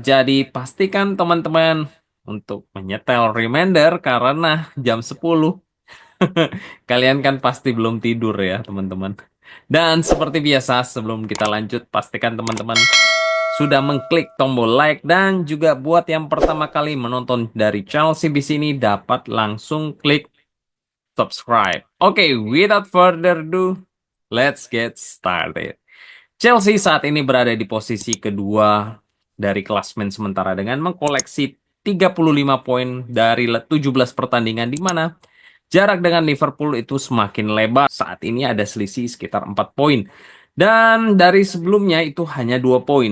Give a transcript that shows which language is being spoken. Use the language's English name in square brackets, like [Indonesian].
[Indonesian] Jadi pastikan teman-teman untuk menyetel reminder karena jam 10 kalian kan pasti belum tidur ya, teman-teman. Dan seperti biasa, sebelum kita lanjut, pastikan teman-teman sudah mengklik tombol like dan juga buat yang pertama kali menonton dari channel CBC ini dapat langsung klik subscribe. [English] Oke, without further ado, let's get started. [Indonesian] Chelsea saat ini berada di posisi kedua dari klasmen sementara dengan mengkoleksi 35 poin dari 17 pertandingan di mana jarak dengan Liverpool itu semakin lebar. Saat ini ada selisih sekitar 4 poin. Dan dari sebelumnya itu hanya 2 poin.